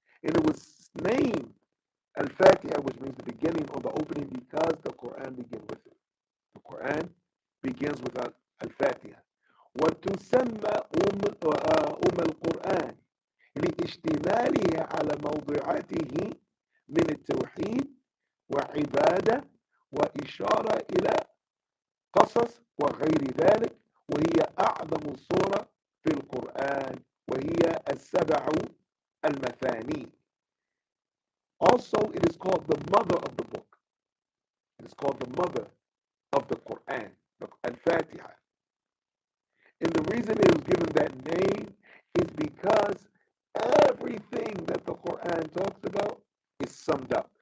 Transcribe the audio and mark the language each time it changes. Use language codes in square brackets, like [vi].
[en] And it was named Al-Fatiha, which means the beginning or the opening, because the Quran begins with it. The Quran begins with Al-Fatiha. [ar] وتسمى القرآن لاشتمالها على موضوعاته من التوحيد وعبادة وإشارة إلى قصص وغير ذلك، وهي أعظم سورة في القرآن وهي السبع المثاني. [en] Also, it is called the mother of the book. It is called the mother of the Quran, Al-Fatiha. And the reason it was given that name is because everything that the Quran talks about is summed up.